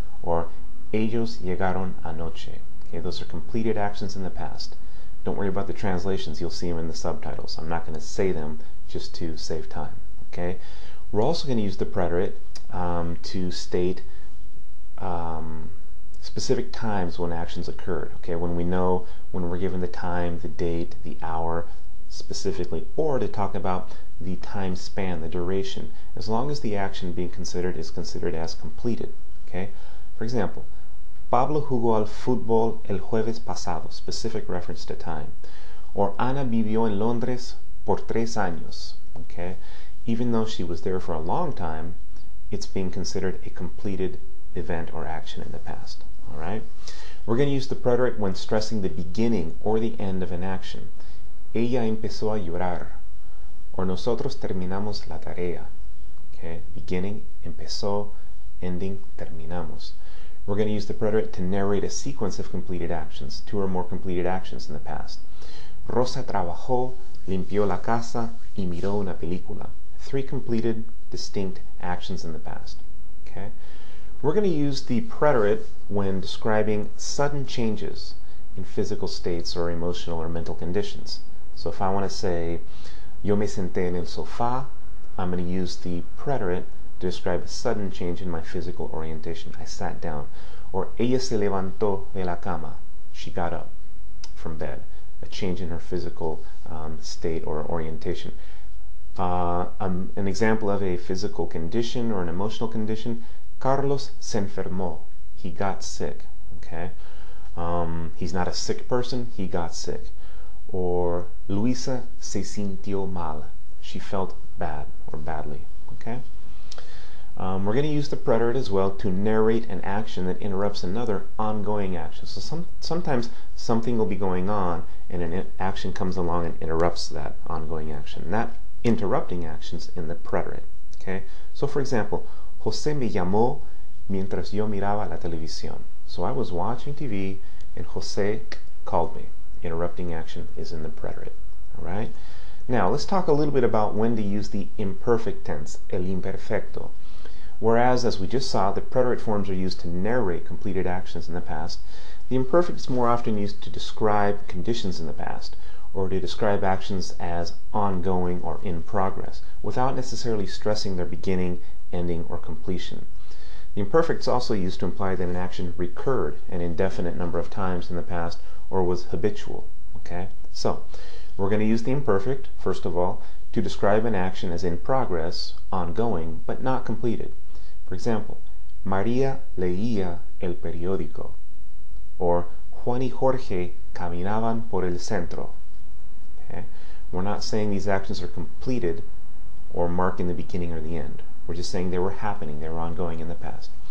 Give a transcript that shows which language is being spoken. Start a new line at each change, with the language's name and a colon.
Spanish: Or ellos llegaron anoche.
English: Okay, those are completed actions in the past. Don't worry about the translations. You'll see them in the subtitles. I'm not going to say them just to save time. Okay. We're also going to use the preterite to state specific times when actions occurred. Okay, when we know, when we're given the time, the date, the hour specifically, or to talk about the time span, the duration, as long as the action being considered is considered as completed.
Spanish: Okay?
English: For example,
Spanish: Pablo jugó al fútbol el jueves pasado,
English: specific reference to time.
Spanish: Or Ana vivió en Londres por 3 años.
English: Okay? Even though she was there for a long time, it's being considered a completed event or action in the past. All right? We're going to use the preterite when stressing the beginning or the end of an action.
Spanish: Ella empezó a llorar. Or nosotros terminamos la tarea.
English: Okay, beginning, empezó, ending, terminamos. We're going to use the preterite to narrate a sequence of completed actions, 2 or more completed actions in the past.
Spanish: Rosa trabajó, limpió la casa y miró una película.
English: 3 completed, distinct actions in the past. Okay, we're going to use the preterite when describing sudden changes in physical states or emotional or mental conditions. So if I want to say,
Spanish: yo me senté en el sofá,
English: I'm going to use the preterite to describe a sudden change in my physical orientation. I sat down.
Spanish: Or ella se levantó de la cama.
English: She got up from bed. A change in her physical state or orientation. An example of a physical condition or an emotional condition,
Spanish: Carlos se enfermó.
English: He got sick. Okay? He's not a sick person, he got sick. Or
Spanish: Luisa se sintió mal.
English: She felt bad or badly. Okay? We're going to use the preterite as well to narrate an action that interrupts another ongoing action. So sometimes something will be going on and an action comes along and interrupts that ongoing action. And that interrupting action's in the preterite. Okay? So for example,
Spanish: José me llamó mientras yo miraba la televisión.
English: So I was watching TV and José called me. Interrupting action is in the preterite. Alright? Now, let's talk a little bit about when to use the imperfect tense, el imperfecto. Whereas, as we just saw, the preterite forms are used to narrate completed actions in the past, the imperfect is more often used to describe conditions in the past, or to describe actions as ongoing or in progress, without necessarily stressing their beginning, ending, or completion. The imperfect is also used to imply that an action recurred an indefinite number of times in the past, or was habitual. Okay? So, we're going to use the imperfect, first of all, to describe an action as in progress, ongoing, but not completed.
Spanish: For example, María leía el periódico. Or Juan y Jorge caminaban por el centro.
English: Okay? We're not saying these actions are completed or marking the beginning or the end. We're just saying they were happening, they were ongoing in the past.